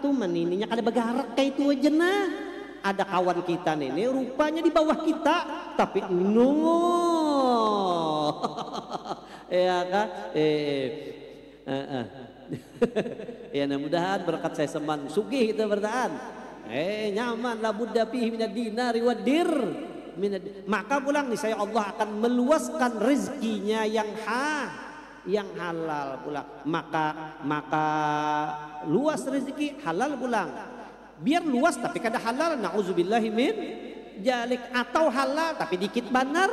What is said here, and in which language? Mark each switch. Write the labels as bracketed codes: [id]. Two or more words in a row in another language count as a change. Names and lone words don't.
[bjn] Tuh menininya kada begarak kayak itu aja nah. Ada kawan kita nih rupanya di bawah kita tapi Ya kan? Ya mudah-mudahan berkat saya seman sugih kita bertahan. Nyaman [ar] لا بد فيه من الدينار والدر. [bjn] Maka pulang nih saya Allah akan meluaskan rezekinya yang halal pulang. Maka luas rezeki halal pulang. Biar luas tapi kada halal, [ar] نعوذ بالله من ذلك, [bjn] atau halal tapi dikit banar.